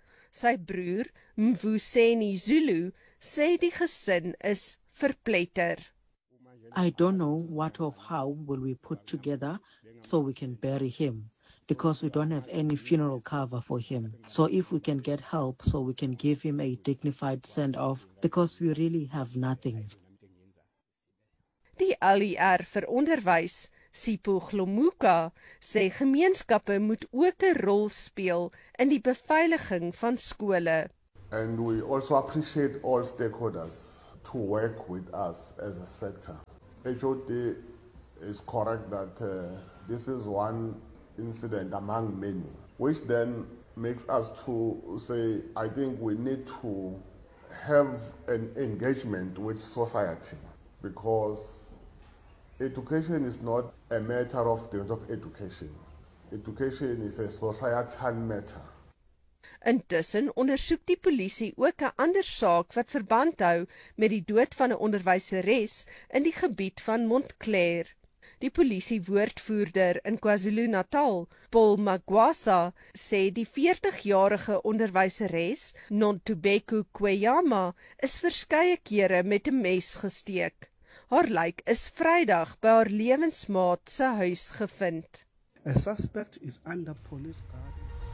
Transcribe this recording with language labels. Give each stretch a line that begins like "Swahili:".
Afrikaans: Sy broer, Mvuseni Zulu, sê die gesin is verpletter.
English: I don't know what of how will we put together so we can bury him, because we don't have any funeral cover for him. So if we can get help so we can give him a dignified send-off, because we really have nothing.
Afrikaans: Die LER vir onderwys, Sipho Glomuka, sê gemeenskappe moet ook 'n rol speel in die beveiliging van skole.
English: And we also appreciate all stakeholders to work with us as a sector. HOD is correct that this is one incident among many, which then makes us to say, I think we need to have an engagement with society, because education is not a matter of the of education. Education is a societal matter.
Afrikaans: Intussen ondersoek die polisie ook 'n ander saak wat verband hou met die dood van 'n onderwyseres in die gebied van Montclair. Die polisie woordvoerder in KwaZulu-Natal, Paul Magwasa, sê die 40-jarige onderwyseres, Nontubeko Kweyama, is verskeie kere met 'n mes gesteek. Haar lijk is Vrydag by haar lewensmaat se huis gevind.
English: A suspect is under police guard.